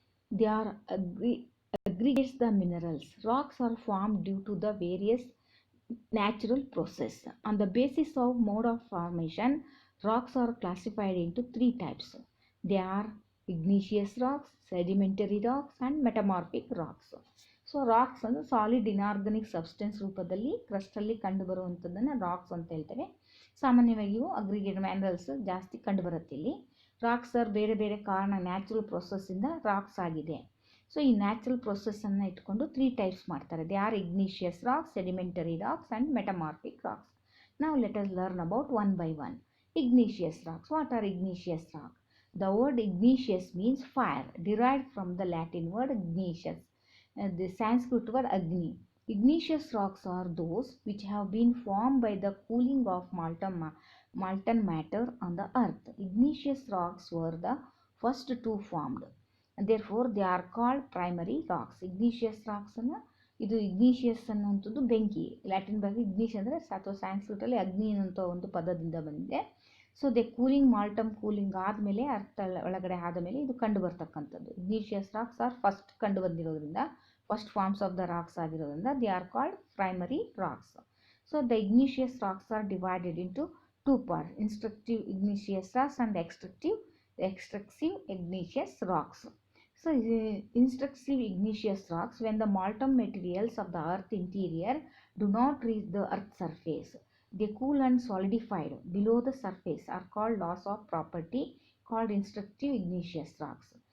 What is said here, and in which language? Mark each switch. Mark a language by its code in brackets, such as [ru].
[en] They are aggregates the minerals. Rocks are formed due to the various natural process. On the basis of mode of formation, rocks are classified into three types. They are igneous rocks, sedimentary rocks and metamorphic rocks. [kn] So racks ಅಂದರೆ solid inorganic substance ರೂಪದಲ್ಲಿ ಕ್ರಸ್ಟಲ್ಲಿ ಕಂಡುಬರುವಂಥದ್ದನ್ನು racks ಅಂತ ಹೇಳ್ತೇವೆ. ಸಾಮಾನ್ಯವಾಗಿ ಇವು aggregate minerals ಜಾಸ್ತಿ ಕಂಡುಬರುತ್ತೆ ಇಲ್ಲಿ. Racks R ಬೇರೆ ಬೇರೆ ಕಾರಣ ನ್ಯಾಚುರಲ್ ಪ್ರೊಸೆಸ್ಸಿಂದ ರಾಕ್ಸ್ ಆಗಿದೆ. ಸೊ ಈ ನ್ಯಾಚುರಲ್ ಪ್ರೊಸೆಸ್ಸನ್ನು ಇಟ್ಕೊಂಡು 3 ಟೈಪ್ಸ್ ಮಾಡ್ತಾರೆ. [en] They are igneous rocks, sedimentary rocks and metamorphic rocks. Now let us learn about one by one. Igneous rocks. What are igneous rocks? The word igneous means fire, derived from the Latin word ignius, the Sanskrit word agni. Igneous rocks are those which have been formed by the cooling of molten matter on the earth. Igneous rocks were the first two formed. Therefore, they are called primary rocks. [kn] Igneous rocks ಅನ್ನು ಇದು ಇಗ್ನಿಷಿಯಸ್ ಅನ್ನುವಂಥದ್ದು ಬೆಂಕಿ, Latin ಬಗ್ಗೆ ಇಗ್ನಿಷ್ ಅಂದರೆ ಅಥವಾ ಸ್ಯಾನ್ಸ್ಕ್ರಿಟಲ್ಲಿ ಅಗ್ನಿ ಅನ್ನುವಂಥ ಒಂದು ಪದದಿಂದ ಬಂದಿದೆ. ಸೊ ದೆ ಕೂಲಿಂಗ್ ಆದಮೇಲೆ ಅರ್ಥ ಒಳಗಡೆ ಆದ ಮೇಲೆ ಇದು ಕಂಡು ಬರ್ತಕ್ಕಂಥದ್ದು. ಇಗ್ನಿಷಿಯಸ್ ರಾಕ್ಸ್ ಆರ್ ಫಸ್ಟ್ ಕಂಡು ಬಂದಿರೋದ್ರಿಂದ, first forms of the racks ಆಗಿರೋದ್ರಿಂದ [en] They are called primary rocks. So the igneous rocks are divided into 2 parts, instructive igneous rocks and extractive igneous rocks. So instructive igneous rocks, when the molten materials of the earth interior do not reach the earth's surface, they cool and solidified below the surface, are called loss of property, called instructive igneous rocks.